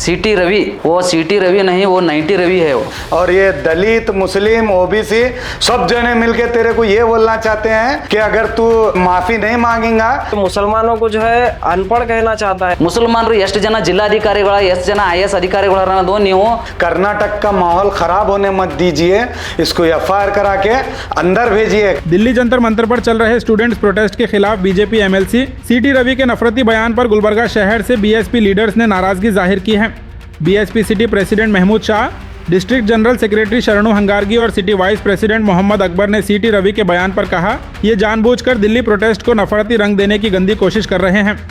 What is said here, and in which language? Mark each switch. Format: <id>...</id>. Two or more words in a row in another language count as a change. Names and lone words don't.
<hi>सीटी रवि, वो सीटी रवि नहीं, वो 90 रवि है वो। और ये दलित, मुस्लिम, ओबीसी सब जने मिलके तेरे को ये बोलना चाहते हैं कि अगर तू माफी नहीं मांगेगा तो मुसलमानों को जो है अनपढ़ कहना चाहता है।</hi> <kn>ಮುಸಲ್ಮಾನರು ಎಷ್ಟು ಜನ ಜಿಲ್ಲಾಧಿಕಾರಿಗಳ, ಎಷ್ಟು ಜನ IAS अधिकारिಗಳು ಅನ್ನೋದು ನೀವು</kn> <hi>कर्नाटक का माहौल खराब होने मत दीजिए, इसको FIR करा के अंदर भेजिए। दिल्ली जंतर मंतर पर चल रहे स्टूडेंट्स प्रोटेस्ट के खिलाफ बीजेपी MLC सीटी रवि के नफरती बयान पर गुलबर्गा शहर से BSP लीडर्स ने नाराजगी जाहिर की है। BSP सिटी प्रेसिडेंट महमूद शाह, डिस्ट्रिक्ट जनरल सेक्रेटरी शरणु हंगारगी और सिटी वाइस प्रेसिडेंट मोहम्मद अकबर ने सीटी रवि के बयान पर कहा, ये जानबूझकर दिल्ली प्रोटेस्ट को नफरती रंग देने की गंदी कोशिश कर रहे हैं।</hi>